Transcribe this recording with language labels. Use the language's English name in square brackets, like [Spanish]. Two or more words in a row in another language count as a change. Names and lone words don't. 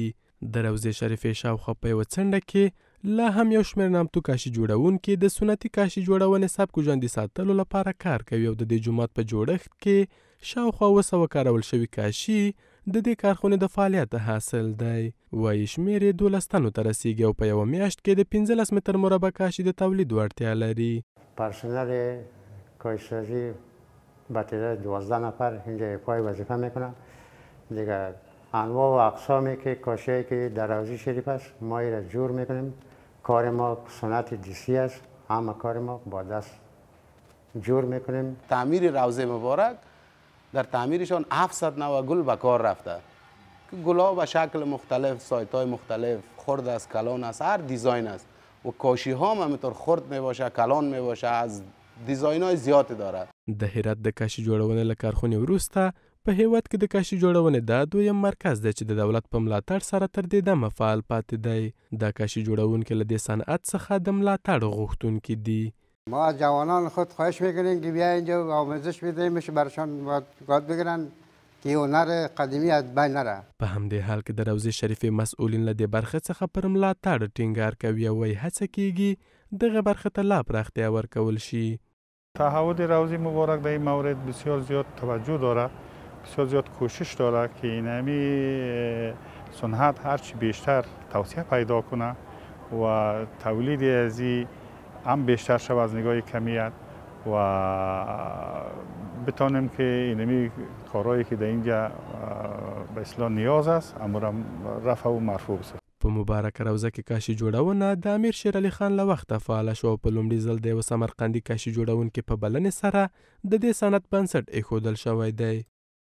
[Pashto] د روضې شریفې شاوخوا په یوه څنډه کې لا هم یو شمېر نامتو کاشي جوړونکي د سنتي کاشي جوړونې سبک ژوندي ساتلو لپاره کار کوي او د دې جومات په جوړښت کې شاوخوا 200 کارول شوي کاشي د دې کارخونې د فعالیت حاصل دی. وایي شمېر یې 12 تنو ته رسیږي او په یوه میاشت کې د 15 متر مربع کاشي د تولید وړتیا لري. [Persian] پرسنل کاشی‌سازی با تعداد 12 نفر اینجا پای وظیفه میکنن. دیگه انواع و اقسامی که کاشی‌ای که در روضه شریف است ما این را جور میکنیم. کار ما سنت دیسی است، همه کار ما با دست جور میکنیم. تعمیر روضه مبارک در تعمیرشان 700 نوع گل به کار رفته که گل‌ها به شکل مختلف، سایت‌های مختلف، خرد است، کلان است، هر دیزاین است و کاشی ها هم همینطور خرد می باشه، کلان می باشه، از دیزاین های زیادی داره. [Pashto] د هرات د کاشي جوړونې له کارخونې وروسته په هیواد کې د کاشي جوړونې دا دویم مرکز دی چې د دولت په ملاتړ سره تر دې دمه فعال پاتې دی. دا کاشي جوړونکي له دې صنعت څخه د ملاتړ غوښتونکي دي. [Persian] ما از جوانان خود خواهش میکنیم که بیا اینجا آموزش بدهیم، میشه برشان یاد بگیرن که هنر قدیمی از بین نره. [Pashto] په همدې حال کې د روضې شریفې مسئولین له دې برخې څخه پر ملاتړ ټینګار کوي او وایي هڅه کیږي دغه برخې ته لا پراختیا ورکول شي. [Persian] تعهد روضه مبارک در این مورد بسیار زیاد توجه داره، بسیار زیاد کوشش داره که اینمی صنعت هرچی بیشتر توسعه پیدا کنه و تولید از این هم بیشتر شود از نگاه کمیت و بتانیم که اینمی کارهایی که در اینجا به اصطلاح نیاز است امر رفع و مرفوع بشه. [Pashto] په مبارکه روضه کې کاشي جوړونه د امیر شیر علي خان له وخته فعاله شوه او په لومړي ځل د یوه سمرقندي کاشي جوړونکي په بلنې سره د دې صنعت بنسټ ایښودل شوی دی.